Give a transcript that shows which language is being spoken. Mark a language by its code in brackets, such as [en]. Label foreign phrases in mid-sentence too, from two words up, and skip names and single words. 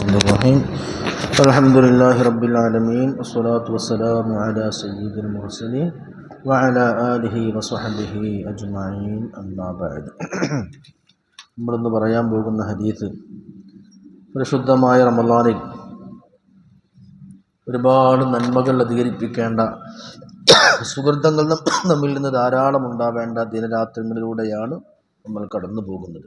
[ar] الرحيم الحمد لله رب العالمين والصلاة والسلام على سيد المرسلين وعلى آله وصحبه أجمعين أما بعد. [ml] നമ്മളിന്ന് പറയാൻ പോകുന്ന ഹദീസ് പരിശുദ്ധമായ റമളാനിൽ ഒരുപാട് നന്മകൾ അധികരിപ്പിക്കേണ്ട സുഹൃത്തങ്ങൾ നമ്മിൽ നിന്ന് ധാരാളം ഉണ്ടാവേണ്ട ദിനരാത്രങ്ങളിലൂടെയാണ് നമ്മൾ കടന്നു പോകുന്നത്.